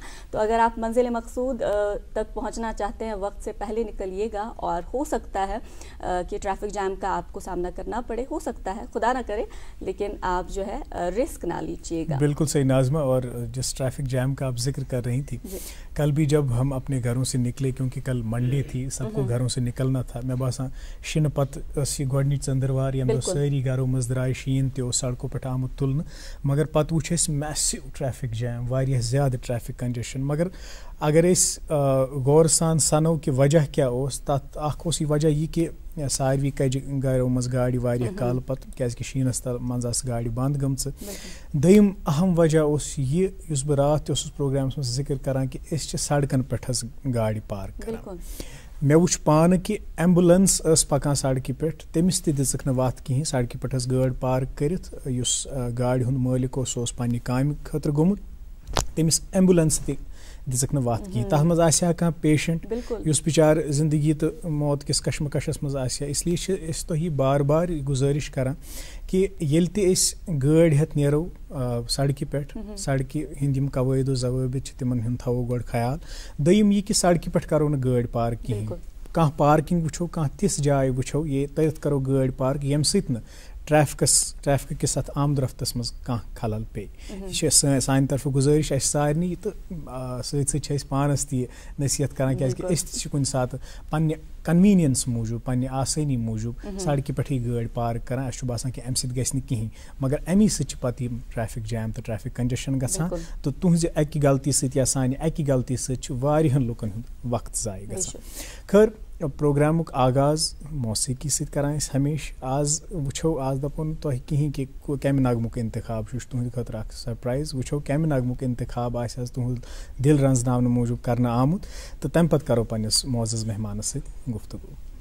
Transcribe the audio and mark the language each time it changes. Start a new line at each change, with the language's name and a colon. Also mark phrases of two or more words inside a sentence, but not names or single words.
Hindi: तो अगर आप मंजिल मकसूद तक पहुँचना चाहते हैं वक्त से पहले निकलिएगा, और हो सकता है कि
English: traffic jam
Hindi: का आपको सामना करना पड़े, हो सकता है, खुदा ना करे, लेकिन आप जो है रिस्क ना लीजिएगा। बिल्कुल सही नाज़मा। और जिस
English: traffic jam
Hindi: का आप जिक्र कर रही थी, कल भी जब हम अपने घरों से निकले, क्योंकि कल मंडे थी, सबको घरों से निकलना था,
Kashmiri: मैं बासान शिन पत गोडनिच चंद्रवार यम सारी घरों मज द्राय शीन तो सड़कों पे आमुत तुलन, मगर पत वुच
English: massive traffic jam,
Kashmiri: वारिया ज़्यादा
English: traffic congestion.
Kashmiri: मगर अगर गौर सान सनो कि वजह क्या उस तथ अख वजह यह कि सारवी कज घरों मज गाड़ी वारिया काल पत क्या शीनस तल मज गाड़ी बंद गमच। दयम अहम वजह उस यह बह रात प्रोग्राम में जिक्र करान कि सड़कन पे गाड़ी पार्क करान। मे वुच पान कि एम्बुलेंस पकान सड़क पे, तमिस ति दिजक न वत कहीं, सड़क पे गाड़ी पार्क करित, युस गाड़ी हुंद मालिक सो पन्ने कामि खतर गोमुत, तमिस एम्बुलेंस ति दिजक न वत कहीं। तथ मज आसा कह पेशेंट युस बिचार जिंदगी तो मौत किस कशमकशस मज आसा। इसलिए तुह बार बार गुजारिश करान कि येल ते गाड़ी हेत नेरो सड़क पे, सड़क हिंद कवायद जवाबित तिमन हुंद थवो गोड ख्याल। दयम यह कि सड़क पे करो न गाड़ी पार्क कहीं, कह पार्किंग वुछो, कह तिस जाय वुछो ये तथ करो गाड़ी पार्क यम सत न ट्रैफिक किस अत आमद रफ्तस मज कह खलल पे। यह सान तरफ गुजारिश सारे तो सत पानस ती नसीहत करान क्या कुन सात पन्ने कन्वीनियंस मूजूब, पन्ने आसानी मूजूब सड़क पे गाड़ी पार्क करान। बासान कि अम सह कहीं, मगर अमी सत
English: traffic jam
Kashmiri: तो
English: traffic congestion
Kashmiri: गसान। तो तुहज अकि गलती सत या सानि अकि गलती सत वारियाहन लुकन हुंद वक्त जाय गसान। खैर प्रोग्रामुक आगाज मौसीकी सत करान हमेश। आज वुछो आज दपुन तुह कहीं कि कम नगमुक इंतखाब तुहद खतर अख सरप्राइज, वुछो कम नगमुक इंतखाब आस तुहद दिल रंजनावन मूजूब करना आमुत। तो तम पत करो पन्निस मोअज़्ज़ज़ मेहमान सत गुफ्तगू।